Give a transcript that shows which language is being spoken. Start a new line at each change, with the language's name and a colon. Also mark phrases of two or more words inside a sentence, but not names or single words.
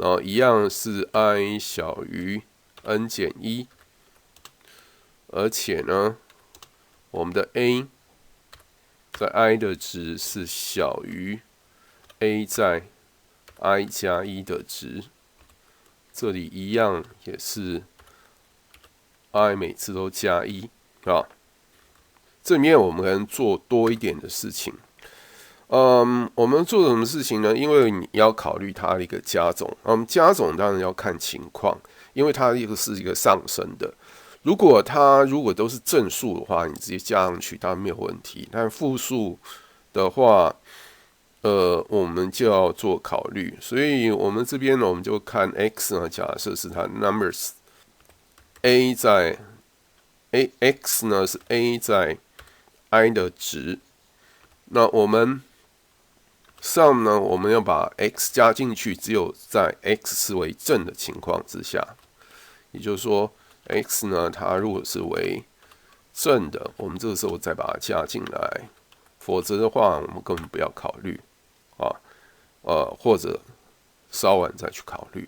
Chinese: 後一樣是 i 小於 n 減1，而且呢，我們的 a 在 i 的值是小於 a 在 i 加1的值，這裡一樣也是 i 每次都加1這裡面我們可能做多一點的事情。我們做什麼事情呢？因為你要考慮它的一個加總，加總當然要看情況，因為它是一個上升的。如果都是正數的話，你直接加上去當然沒有問題。但負數的話，我們就要做考慮。所以我們這邊呢，我們就看 x 呢，假設是它 numbers a 在 x 呢是 a 在 i 的值，那我們 sum 呢，我們要把 x 加進去，只有在 x 是為正的情況之下，也就是說 x 呢，它如果是為正的，我們這個時候再把它加進來，否則的話，我們根本不要考慮或者稍晚再去考慮。